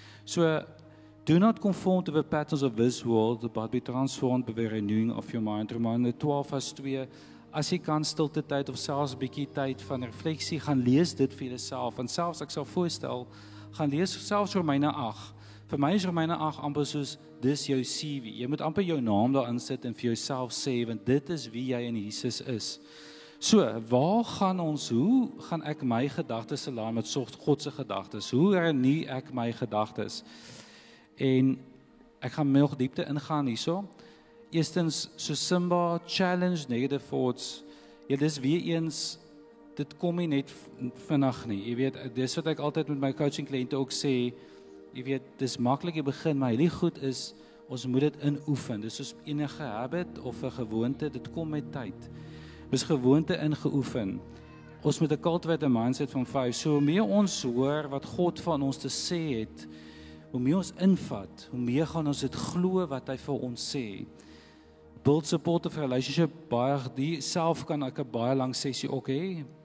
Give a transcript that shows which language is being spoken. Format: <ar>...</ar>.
<en>So do not conform to the patterns of this world, but be transformed by the renewing of your mind.</en> <af>Romeine 12:2. As jy kan stilte tyd of selfs 'n bietjie tyd van refleksie gaan lees dit vir jouself. En selfs ek sal voorstel, gaan lees selfs Romeine 8. Vir my is Romeine 8 amper soos dis jou CV. Jy moet amper jou naam daarin sit en vir jouself sê, want dit is wie jy in Jesus is. So, hoe gaan ek my gedagtes align met God se gedagtes? Hoe hernie ek my gedagtes? En ek gaan nog diepte ingaan hierso. Eerstens, so Simba,</af> <en>challenge negative thoughts.</en> <af>Ja, dis weer eens, dit kom nie net vinnig nie. Jy weet, dis wat ek altyd met my coaching kliënte ook sê. Jy weet, dis maklik jy begin, maar die goed is, ons moet dit inoefen. Dis soos enige habit of 'n gewoonte, dit kom met tyd. Dis gewoonte ingeoefen. Ons moet 'n cultivate 'n mindset van 5. So hoe meer ons hoor wat God van ons te sê het, hoe meer ons invat, hoe meer gaan ons dit glo wat hy vir ons sê.</af> <en>Build support of relationship,</en> <af>die self kan ek 'n baie lang sessie ook hê.</af>